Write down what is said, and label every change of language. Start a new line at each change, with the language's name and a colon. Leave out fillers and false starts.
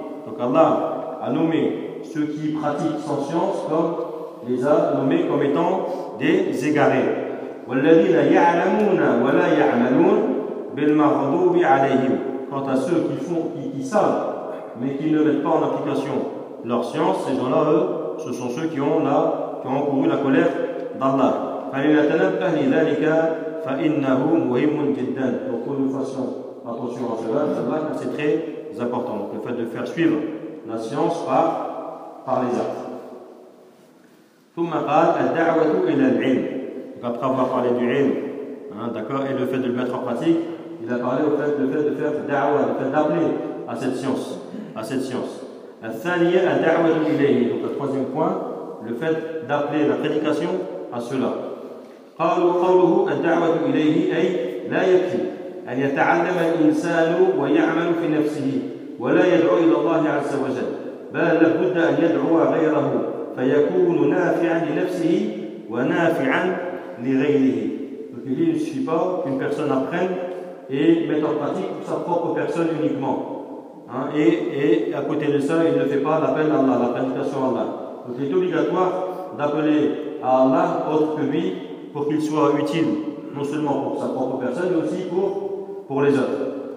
French: Donc Allah a nommé ceux qui pratiquent sans science comme étant des égarés.
Arabic: والذين يعلمون ولا يعملون بالمغضوب عليهم.
French: Quant à ceux qui savent mais qui ne mettent pas en application leur science, ces gens-là, eux, ce sont ceux qui ont couru la colère d'Allah.
Arabic: فلنتنبه لذلك فإنه مهم جدا.
French: Donc nous fassions attention à cela, c'est très important. Donc, le fait de faire suivre la science par les actes.
Arabic: ثم قال الدعوة إلى العلم.
French: Donc après avoir parlé du علم, hein, d'accord, et le fait de le mettre en pratique, il a parlé au fait de faire da'wa, le fait d'appeler à cette science.
Arabic: الثانية الدعوة إليه.
French: Donc le troisième point, le fait d'appeler la prédication à cela.
Arabic: قالوا قوله الدعوة إليه أي لا يكفي أن يتعلم الإنسان ويعمل في نفسه ولا يدعو إلى الله عز وجل بل لابد أن يدعو غيره فيكون نافعا لنفسه ونافعا لغيره.
French: Donc il ne suffit pas qu'une personne apprenne et mette en pratique pour sa propre personne uniquement, hein, et à côté de ça il ne fait pas l'appel à Allah, la prédication à Allah. Donc il est obligatoire d'appeler à Allah autre que lui pour qu'il soit utile, non seulement pour sa propre personne, mais aussi pour les autres.